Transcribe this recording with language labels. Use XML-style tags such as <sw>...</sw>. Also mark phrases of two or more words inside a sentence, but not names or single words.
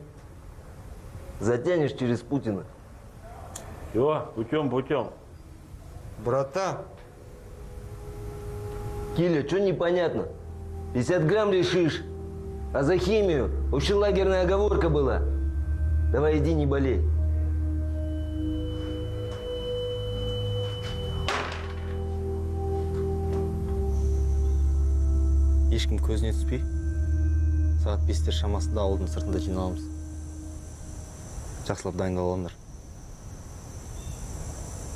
<ru>Затянешь через Путина. Все, путем. Братан. Киля, что непонятно? 50 грамм решишь. А за химию общелагерная оговорка была. Давай иди, не болей.</ru> <kk>Ешкім көзіне түспей, сағат 5-тер шамасында ауылдың сыртында жиналамыз. Жақсылап дайындал алыңдар.</kk>